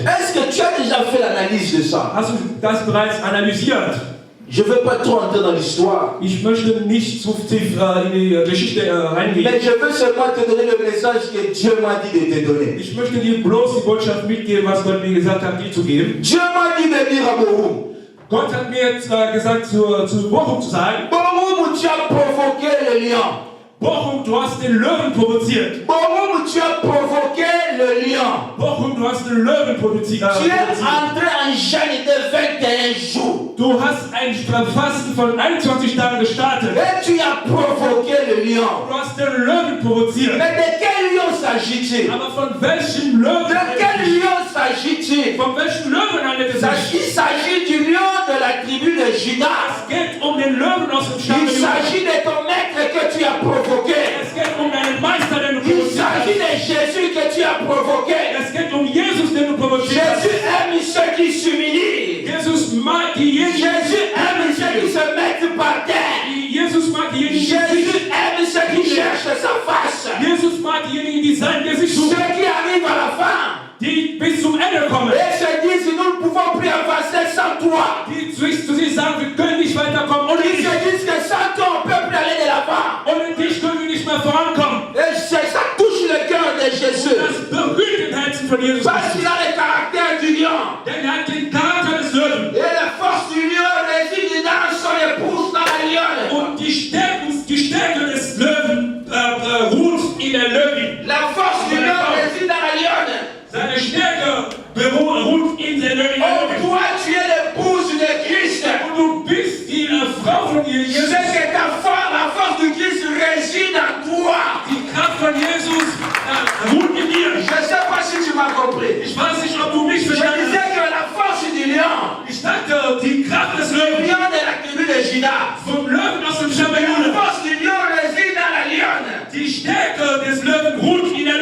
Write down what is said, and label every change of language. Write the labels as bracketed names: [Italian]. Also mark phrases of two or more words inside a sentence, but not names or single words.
[French] Est-ce que tu as déjà fait l'analyse de ça? [German] Hast du das bereits analysiert? [French] Je ne veux pas trop entrer dans l'histoire, [German] Ich möchte nicht zu tief in die Geschichte reingehen. [French] mais je veux seulement te donner le message que Dieu m'a dit de te donner. [German] Ich möchte dir bloß die Botschaft mitgeben, was Gott mir gesagt hat, dir zu geben. [French] Dieu m'a dit de dire à Borum, [German] Gott hat mir jetzt gesagt, zu Bochum zu sagen, [French] Borum, tu as provoqué le lion. [German] Bochum, du hast den Löwen provoziert. [French] Borum, tu as provoqué le lion. [German] Bochum, du hast den Löwen provoziert. [French] Tu es entré en jeûne de 21 jours. [German] Du hast ein Fasten von 21 Tagen gestartet. [French] Et tu as provoqué le lion. [German] Du hast den Löwen provoziert. [French] Mais de quel lion s'agit-il? [German] Aber von welchem Löwen [French] De quel lion s'agit-il? [German] Von welchem Löwen handelt es sich? [French] Il s'agit du lion de la tribu de Judas. [German] Es geht um den Löwen aus dem Stamm [French] Il [German] Judah. [French] s'agit de ton maître que tu as provoqué. [German] Es geht um deinen Meister, den du [French] Il [German] provoziert [French] s'agit [German] hast. [French] de Jésus que tu as provoqué. [German] Es geht um Jesus, den du provoziert hast. [French] Jésus aime ceux qui s'humilient. [German] Jesus mag diejenigen, [French] Jésus aime ceux qui se mettent par terre. [German] Jesus mag diejenigen, [French] Jésus aime ceux qui cherchent sa face. [German] Jesus mag diejenigen, die sein Gesicht [French] Ceux [German] suchen, [French] qui arrivent à la fin [German] die bis zum Ende kommen, [French] et se disent nous ne pouvons plus avancer sans toi. [German] die zu sich sagen, wir können nicht weiterkommen ohne [French] Ils [German] dich. [French] se disent que sans toi on ne peut plus aller de l'avant. [German] Ohne dich können wir nicht mehr vorankommen. [French] Et ça touche le cœur de Jésus. [German] Das berührt den Herzen von Jesus [French] Parce [German] Christus. [French] qu'il a le caractère du lion. [German] Denn er hat den Charakter des Löwen. [French] Et la force du lion réside dans son épouse, dans la lionne. [German] Und die Stärke des Löwen ruht in der Löwin. [French] La force du lion réside dans la lionne. [German] Seine Stärke ruht in der Löwin. [French] Oh, toi, tu es l'épouse de Christ. [German] Und du bist die Frau von [French] Je [German] Jesus. [French] sais que la force de Christ réside en toi. [German] Die Kraft von Jesus ruht in dir. [French] Je ne sais pas si tu m'as compris. [German] Ich weiß nicht, ob du mich [French] Je [German] verstanden hast. [French] disais que la force du lion, [German] Ich sagte, die Kraft des [French] le [German] Löwen [French] lion de la tribu de Judas, [German] vom Löwen aus dem Stamm [French] la [German] Judah. [French] force du lion réside dans la lionne. [German] Die Stärke des Löwen ruht